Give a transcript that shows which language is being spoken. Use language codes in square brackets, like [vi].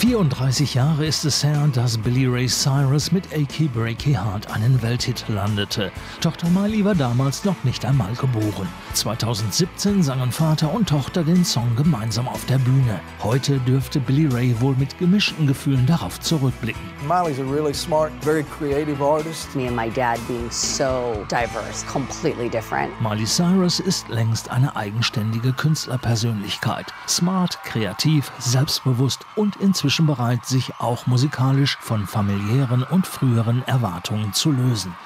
[de] 34 Jahre ist es her, dass Billy Ray Cyrus mit Achy Breaky Heart einen Welthit landete. Tochter Miley war damals noch nicht einmal geboren. 2017 sangen Vater und Tochter den Song gemeinsam auf der Bühne. Heute dürfte Billy Ray wohl mit gemischten Gefühlen darauf zurückblicken. [en] Miley's a really smart, very creative artist. Me and my dad being so diverse, completely different. [de] Miley Cyrus ist längst eine eigenständige Künstlerpersönlichkeit. Smart, kreativ, selbstbewusst und inzwischen bereit, sich auch musikalisch von familiären und früheren Erwartungen zu lösen.